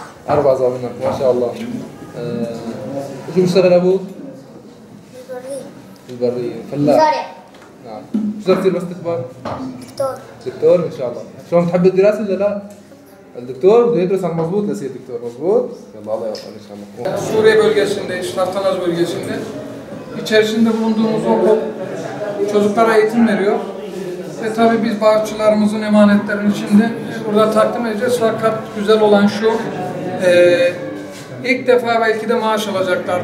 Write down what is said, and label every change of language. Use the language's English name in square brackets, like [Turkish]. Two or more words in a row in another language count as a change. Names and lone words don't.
[Arabic] 4 أصغر منك، ما شاء الله. شو بيشتغل أبوك؟ بالبرية. بالبرية، فلاح. مزارع. نعم. شو بدك تصير بس تكبر؟ دكتور. دكتور إن شاء الله. شلون بتحب الدراسة ولا لا؟ الدكتور bده يدرس عن مضبوط ليصير دكتور مضبوط. يلا الله يوفقك إن شاء الله. [Turkish] Suriye bölgesinde, Tartanaz bölgesinde içerisinde bulunduğumuz okul çocuklara eğitim veriyor. Ve tabii biz bağışçılarımızın emanetlerini şimdi burada takdim edeceğiz. Fakat güzel olan şu, ilk defa belki de maaş alacaklar.